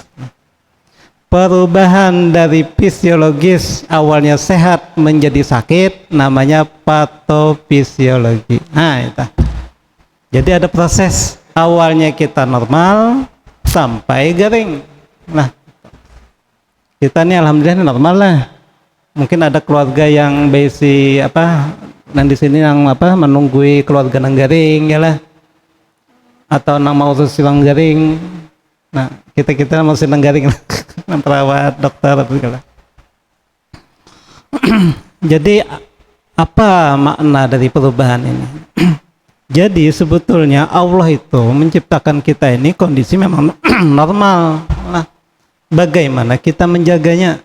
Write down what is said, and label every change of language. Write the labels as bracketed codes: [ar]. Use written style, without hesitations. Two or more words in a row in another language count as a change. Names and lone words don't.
[id] Perubahan dari fisiologis awalnya sehat menjadi sakit namanya patofisiologi. Nah, itu. Jadi ada proses awalnya kita normal sampai garing. Nah, kita nih alhamdulillah normal lah. [bjn] Mungkin ada keluarga yang besi apa, dan di sini yang apa menunggui keluarga nang garing ya lah, atau nang mau silang garing. Nah, kita masih nang garing. [id] Perawat, dokter, segala. Jadi apa makna dari perubahan ini? Jadi sebetulnya Allah itu menciptakan kita ini kondisi memang normal. Nah, bagaimana kita menjaganya?